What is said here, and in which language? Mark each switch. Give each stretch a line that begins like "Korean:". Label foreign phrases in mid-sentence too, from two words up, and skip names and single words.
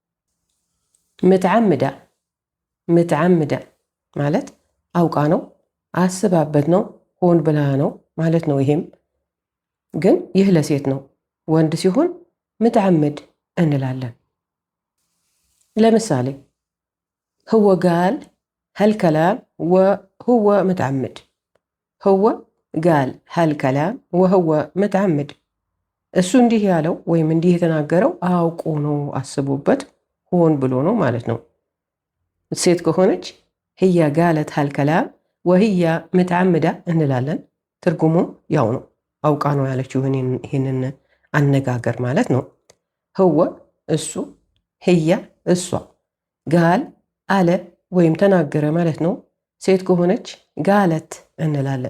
Amharic: ምትዓምዳ ማለት አውቃ ነው፣ አስባበት ነው፣ ሆን ብላ ነው ማለት ነው። ይሄም ግን ይህ ለሴት ነው። ወንድ ሲሆን ምትዓምድ እንላለን። ለምሳሌ
Arabic: هو قال هالكلام وهو متعمد. هو قال هالكلام وهو متعمد.
Amharic: እሱ እንዲህ ያለው ወይም እንዲህ የተናገረው አውቆ ነው፣ አስቦበት ሆን ብሎ ነው ማለት ነው። ሴት ከሆነች
Arabic: هي قالت هالكلام وهي
Amharic: متعمدة እንላለን። ትርጉሙ ያው ነው፣ አውቃ ነው ያለችው ይህንን አነጋገር ማለት ነው። هو እሱ፣ هي እሷ፣ قال አለ ወይም ተናገረ ማለት ነው። ሴት ከሆነች ጋለት እንላለን።